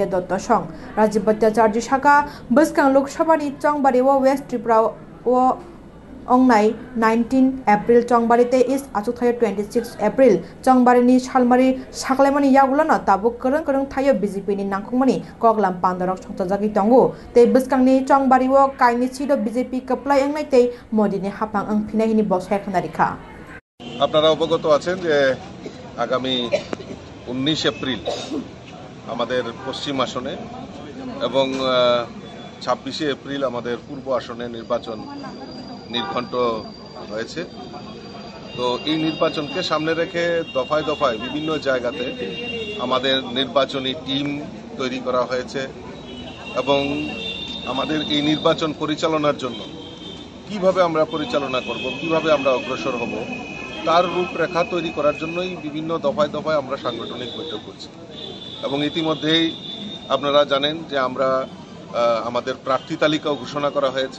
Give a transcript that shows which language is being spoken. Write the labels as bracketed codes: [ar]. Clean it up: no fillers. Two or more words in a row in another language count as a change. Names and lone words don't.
[trp] Dotto Song Rajiv Bhattacharya Shaka Buskang Lok Sabha ni Chongbari West Tripura o Ongnai 19 April Chongbarite is Achukthaya 26 April Chongbari Shalmari Saklemani Yagulana Tabuk Kereng Thayo BJP ni Nangkongmani Koglam Pandarok Chongtajaki Tongo Te Buskangni Chongbari wo Kaini Chido BJP Kaplai Engnai Te Modi ni Hapang Ang Pinahini Bosai Khanarika [bn] আপনারা অবগত আছেন যে আগামী 19 এপ্রিল আমাদের পশ্চিম আসনে এবং 26 এপ্রিল আমাদের পূর্ব আসনে নির্বাচন নির্ঘণ্ট হয়েছে। তো এই নির্বাচনকে সামনে রেখে দফায় দফায় বিভিন্ন জায়গাতে আমাদের নির্বাচনী টিম তৈরি করা হয়েছে এবং আমাদের এই নির্বাচন পরিচালনার জন্য কিভাবে আমরা পরিচালনা করব, কিভাবে আমরা অগ্রসর হব তার রূপরেখা তৈরি করার জন্যই বিভিন্ন দফায় দফায় আমরা সাংগঠনিক বৈঠক করছি এবং ইতিমধ্যেই আপনারা জানেন যে আমরা আমাদের প্রার্থী তালিকাও ঘোষণা করা হয়েছে।